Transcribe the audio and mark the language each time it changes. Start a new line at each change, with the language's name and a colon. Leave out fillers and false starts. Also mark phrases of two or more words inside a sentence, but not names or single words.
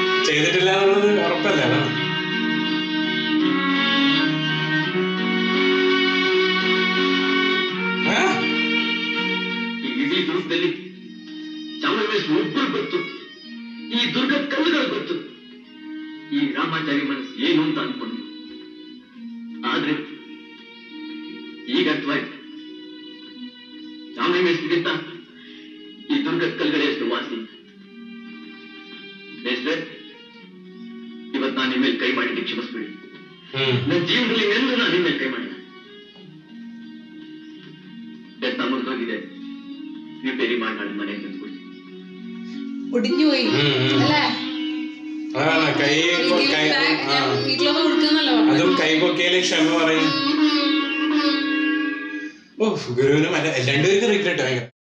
Malayalam: ചെയ്തിട്ടില്ല എന്നുള്ളത് ഉറപ്പല്ലേ? അതാണ്.
Kannada: ಇಡೀ ದುರ್ಗದಲ್ಲಿ ಚಾಮರಾಜೇಶ್ವರ ಒಬ್ಬರು ಗೊತ್ತು, ಈ ದುರ್ಗ ಕಲ್ಲುಗಳು ಗೊತ್ತು, ಈ ರಾಮಾಚಾರಿ ಮನಸ್ಸು ಏನು ಅಂತ ಅನ್ಕೊಂಡು. ಆದ್ರೆ ಈಗ ಅರ್ಥವಾಯ್ತು, ಚಾಮರಾಜೇಶ್ವರಿಗಿಂತ ಈ ದುರ್ಗ ಕಲ್ಲುಗಳೇ ಎಷ್ಟು ವಾಸಿ. ಇವತ್ತು ನಾನು ನಿಮ್ಮ ಮೇಲೆ ಕೈ ಮಾಡಿದ್ದು ಕ್ಷಮಿಸ್ಬಿಡಿ. ನನ್ನ ಜೀವನದಲ್ಲಿ ಎಂದು ನಾನು ನಿಮ್ಮ ಮೇಲೆ ಕೈ ಮಾಡಿಲ್ಲ. ಬೆತ್ತ ಮುರಿದೋಗಿದೆ, ರಿಪೇರಿ ಮಾಡಿ ನಾನು ಮನೆಗೆ ತಂದ್ಬಿಡಿ.
Malayalam: ഒടിഞ്ഞു പോയി അല്ലേ? വീട്ടിലൊന്നും കൊടുക്കുന്നല്ലോ. അതും കൈ പൊക്കിയാലേ ക്ഷമ പറയും. ഓ ഗുരുവിനും രണ്ടുപേർക്കും റിഗ്രറ്റ് ഭയങ്കര.